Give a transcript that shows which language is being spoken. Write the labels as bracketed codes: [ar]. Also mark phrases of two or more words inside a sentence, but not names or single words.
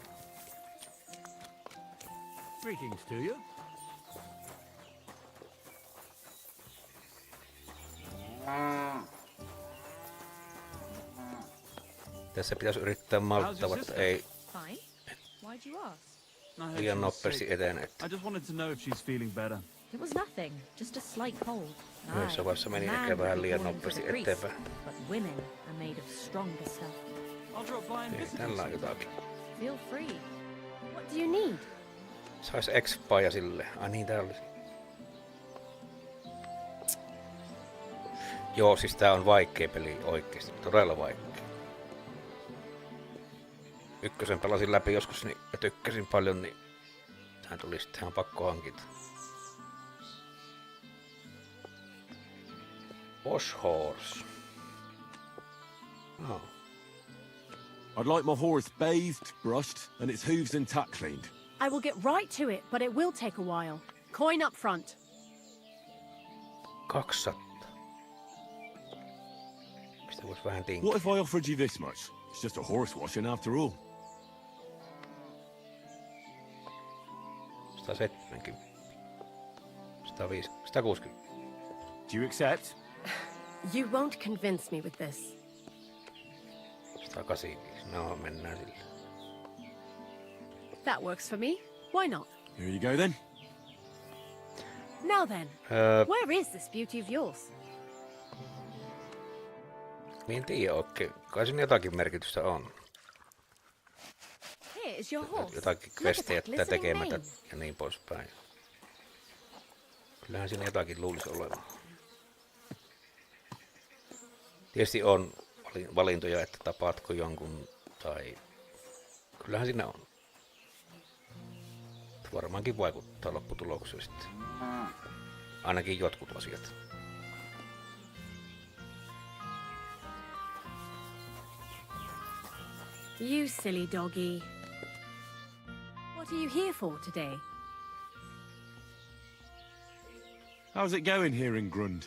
[en] Greetings to you. [fi] Tässä pitäisi yrittää malttaa, että ei [en] Fine. Why'd you ask? [fi] liian nopeasti etene. [en] I just wanted to know if she's feeling better. It was nothing, just a slight cold. [fi] Yhdessä vaiheessa meni ehkä vähän liian nopeasti eteenpäin. [en] But women are made of stronger stuff. I'll drop by and visit. [fi] Tällä on jotakin. [en] Feel free. What do you need? [fi] Sais expaa sille. Ai niin, tää oli. Joo, siis tää on vaikea peli oikeesti. Todella vaikea. Ykkösen pelasin läpi joskus niin, ja tykkäsin paljon, niin tähän tuli sitten ihan pakko hankita. [en] Wash horse. Oh. I'd like my horse bathed, brushed, and its hooves and tack cleaned. I will get right to it, but it will take a while. Coin up front. 200. [fi] Mistä vois vähän tinkiä? [en] What if I offered you this much? It's just a horse washing after all. 170. 150. 160. Do you accept? You won't convince me with this. 185. [fi] No, mennään sille. [en] That works for me. Why not? Here you go then. Now then, where is this beauty of yours? [fi] En tiedä oikein. Kai siinä jotakin merkitystä on. [en] Here is your horse. [fi] Jotakin questejä jättää tekemättä ja niin poispäin. Kyllähän siinä jotakin luulisi olevan. Tietysti on valintoja, että tapaatko jonkun tai... Kyllähän siinä on. Varmaankin vaikuttaa lopputulokseen sitten. Ainakin jotkut asiat. [en] You silly doggy. What are you here for today? How's it going here in Grund?